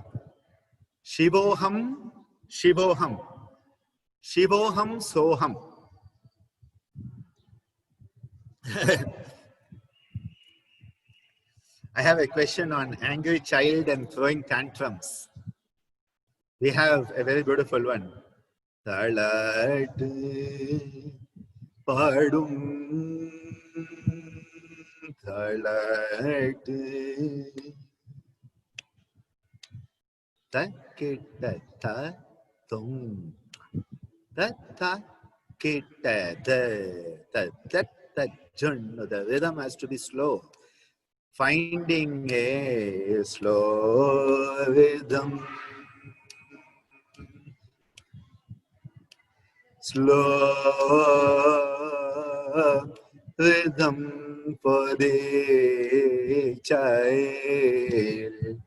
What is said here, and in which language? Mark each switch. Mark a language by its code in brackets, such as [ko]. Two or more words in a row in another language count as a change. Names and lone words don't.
[sa] Shivoham, Shivoham, Shivoham Soham. [en] I have a question on angry child and throwing tantrums. We have a very beautiful one. Thalatu padum, thalatu takita tum, tata kita the rhythm has to be slow. Finding a slow rhythm. Slow rhythm for the child.